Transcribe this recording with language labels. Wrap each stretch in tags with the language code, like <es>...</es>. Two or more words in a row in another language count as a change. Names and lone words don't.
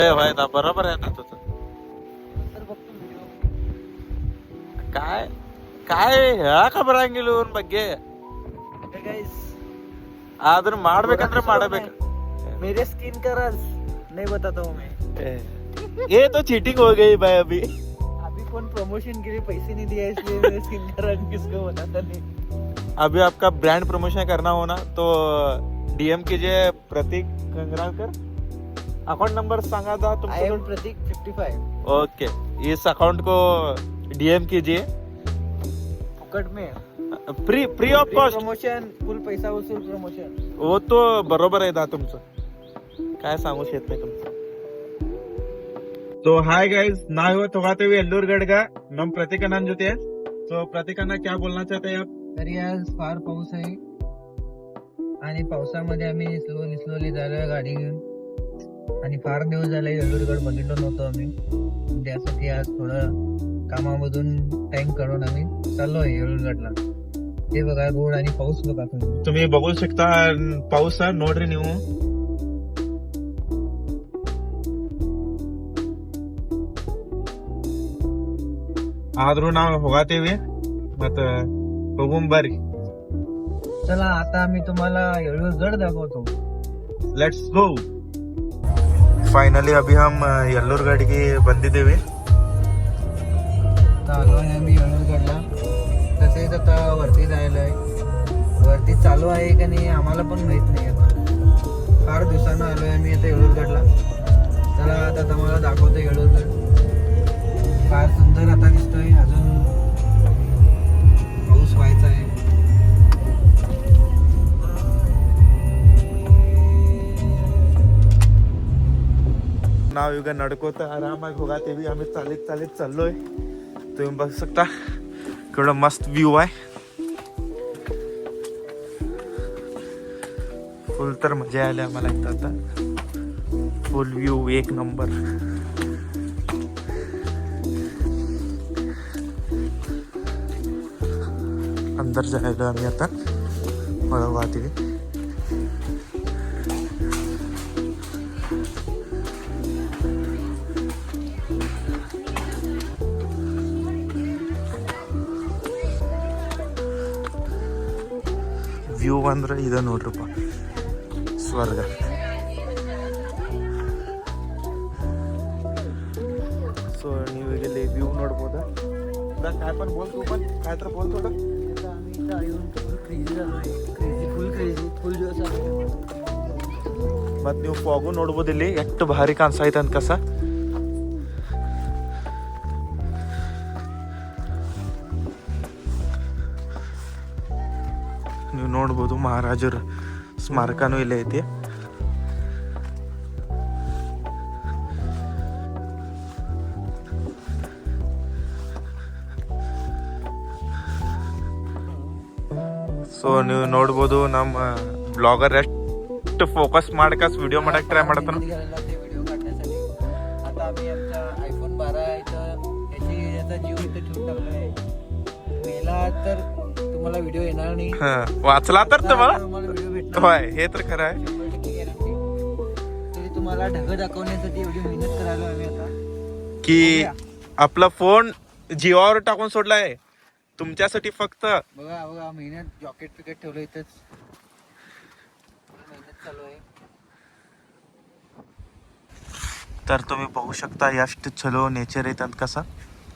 <mr>भाई ना बरोबर आहे ना तुझं. काय काय ह्या खबर गेलून</mr> <kn>ಬಗ್ಗೆ ಆದ್ರೂ ಮಾಡ್ಬೇಕಂದ್ರೆ ಮಾಡಬೇಕು.</kn> <hi>मेरे स्किन का राज नहीं बताता हूँ मैं. ये तो चीटिंग हो गई भाई अभी. अभी कौन प्रमोशन के लिए पैसे नहीं दिया इसलिए मेरे स्किन का रंग किसको बताता नहीं. अभी आपका</hi> <en>brand promotion</en> <hi>करना हो ना तो डीएम कीजिए प्रतीक कंगरालकर.</hi> <en>account number</en> <hi>सांगा था आई तुमको. एम प्रतीक 55. ओके, इस अकाउंट को डीएम कीजिए फुकट में</hi> <en>free of cost.</en> <hi>प्रमोशन फुल पैसा वसूल प्रमोशन.</hi> <mr>हो तो बरोबर आहे दा तुमचं. काय सांगू शकत नाही तुमचं.</mr> <en>तो hi guys,</en> <kn>ನಾವು ಇವತ್ತು ಹೋಗ್ತೇವೆ ಯಲ್ಲೂರ್ಗಡ್ಗ. ನಮ್ಮ ಪ್ರತೀಕ್ ಅಣ್ಣನ ಜೊತೆ.</kn> <hi>ಸೊ प्रतीक अण्णा क्या बोलना चाहते हैं आप?</hi> <mr>तरी आज फार पाऊस आहे आणि पावसामध्ये आम्ही स्लोली झालोय गाडी घेऊन आणि फार दिवस झाले येळूरगड बघितलो नव्हतो आम्ही. त्यासाठी आज थोडं कामामधून टाइम काढून आम्ही चाललोय येळूरगडला. ते बघा रोड आणि पाऊस बघा तुम्ही बघू शकता पाऊस</mr> <kn>ನೋಡ್ರಿ ನೀವು. ಆದ್ರೂ ನಾವು ಹೋಗತೇವೆ ಮತ್ತೆ बघून ಬರ್ರಿ.</kn> <mr>चला आता आम्ही तुम्हाला येळूरगड दाखवतो.</mr> <en>Let's go.</en> <hi>फायनली अभी हम यल्लूरगडಗೆ ಬಂದಿದ್ದೇವೆ.</hi> <mr>आलो आहे आम्ही येळूरगडला. तसेच आता वरती जायला आहे. वरती चालू आहे का नाही आम्हाला पण माहित नाही. आता फार दिवसानं आलोय आम्ही आता येळूरगडला. चला आता तुम्हाला दाखवतो येळूरगड. फार सुंदर आता दिसतोय. अजून पाऊस व्हायचा आहे.</mr> <kn>ನಾವು ಈಗ ನಡ್ಕೋತ ಆರಾಮಾಗಿ ಹೋಗತ್ತೀವಿ.</kn> <mr>आम्ही चालत चाललोय. तुम्ही बघू शकता केवढा मस्त व्ह्यू आहे. फुल तर मजा आली आम्हाला इथं. आता</mr> <en>full view</en> <mr>एक नंबर. अंदर जायला आम्ही आता वळवातील.</mr> <kn>ವ್ಯೂ ಅಂದ್ರೆ ಇದ ನೋಡ್ರಪ್ಪ, ಸ್ವರ್ಗ. सो ನೀವು ಈಗ ಇಲ್ಲಿ ವ್ಯೂ ನೋಡ್ಬೋದಾ.</kn> <mr>काय पण बोल, तू पण काय तर बोल थोडं. आम्ही इथं येऊन</mr> <en>full crazy</en> <mr>झालोय. फुल दिवस आलोय.</mr> <kn>ಮತ್ ನೀವು ಫಾಗು ನೋಡ್ಬೋದು ಇಲ್ಲಿ ಎಷ್ಟು ಭಾರಿ ಕಾಣಿಸೈತೆ ಅಂತ ಕಸ. ನೀವು ನೋಡ್ಬೋದು ಮಹಾರಾಜರ ಸ್ಮಾರಕನೂ ಇಲ್ಲೇ ಐತಿ. ಸೊ ನೀವು ನೋಡ್ಬೋದು ನಮ್ಮ ಬ್ಲಾಗರ್ ಎಷ್ಟು ಫೋಕಸ್ ಮಾಡಕಸ್ ವಿಡಿಯೋ ಮಾಡಕ್ ಟ್ರೈ ಮಾಡತಾನ.</kn> <mr>व्हिडिओ काढण्यासाठी आता आम्ही आमचा iPhone 12 इथं याचा जीव इथं ठेवून टाकलाय. मेला तर तुम्हाला व्हिडिओ येणार नाही. वाचला तर तुम्हाला व्हिडिओ भेटणार. होय, हे तर खरं आहे. 100% गॅरंटी. तरी तुम्हाला ढग दाखवण्यासाठी एवढी मेहनत करायला आम्ही आता की आपला फोन जीवावर टाकून सोडलाय तुमच्यासाठी फक्त. बघा मेहनत. जॉकेट पिकेट ठेवलं इथंच. मेहनत चालू आहे. तर तुम्ही बघू शकता</mr> <kn>ಎಷ್ಟು ಚಲೋ ನೇಚರ್ ಐತೆ ಅಂತ ಕಸ.</kn>